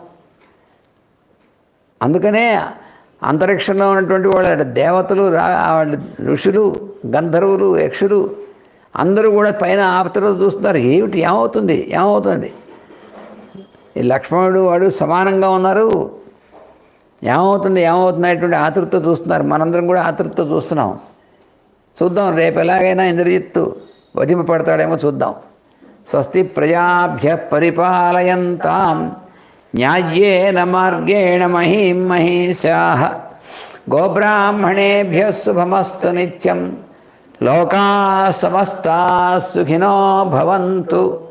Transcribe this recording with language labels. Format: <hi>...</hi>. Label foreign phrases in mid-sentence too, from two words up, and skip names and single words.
<te>అందుకనే అంతరిక్షంలో ఉన్నటువంటి వాళ్ళ దేవతలు, వాళ్ళ ఋషులు, గంధర్వులు, యక్షులు అందరూ కూడా పైన ఆపతలో చూస్తున్నారు. ఏమవుతుంది ఈ లక్ష్మణుడు వాడు సమానంగా ఉన్నారు, ఏమవుతుంది అనేటువంటి ఆతృత చూస్తున్నారు. మనందరం కూడా ఆతృత చూస్తున్నాం. చూద్దాం రేపు ఎలాగైనా ఇంద్రజిత్తు వధింపబడతాడేమో చూద్దాం.</te> <sa>స్వస్తి ప్రజాభ్య పరిపాలయంతాం న్యాయ్యేన మార్గేణ మహీం మహీషాః గోబ్రాహ్మణేభ్యః శుభమస్తు నిత్యం. లోకాః సమస్తాః సుఖినో భవంతు.</sa>